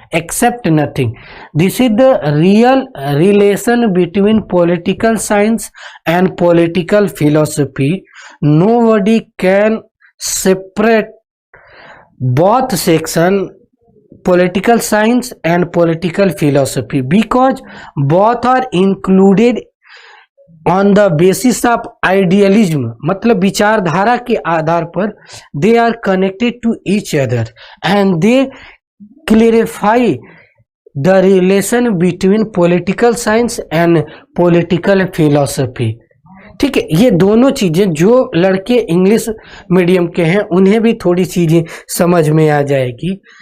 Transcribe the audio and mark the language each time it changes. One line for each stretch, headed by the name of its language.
English: Except nothing, this is the real relation between political science and political philosophy. Nobody can separate both section, political science and political philosophy, because both are included on the basis of idealism,
Hindi: मतलब विचारधारा के आधार पर
English: they are connected to each other and they clarify the relation between political science and political philosophy।
Hindi: ठीक है, ये दोनों चीजें जो लड़के इंग्लिश मीडियम के हैं उन्हें भी थोड़ी चीजें समझ में आ जाएगी।